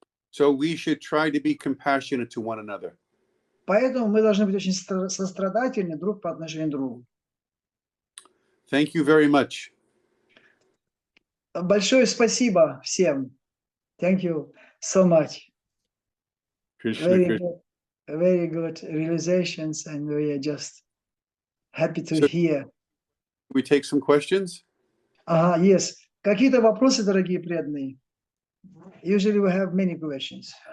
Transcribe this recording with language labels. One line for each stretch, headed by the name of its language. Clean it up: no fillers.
English: So we should try to be compassionate to one another.
Russian: Поэтому мы должны быть очень сострадательны друг по отношению к другу.
English: Thank you very much.
Russian: Большое спасибо всем.
English: Thank you so much. Krishna, Very Krishna. good, very good realizations, and we are just happy to So- hear. We take some questions.
Russian: Ага, yes. Какие-то вопросы, дорогие преданные?
English: Usually we have many questions.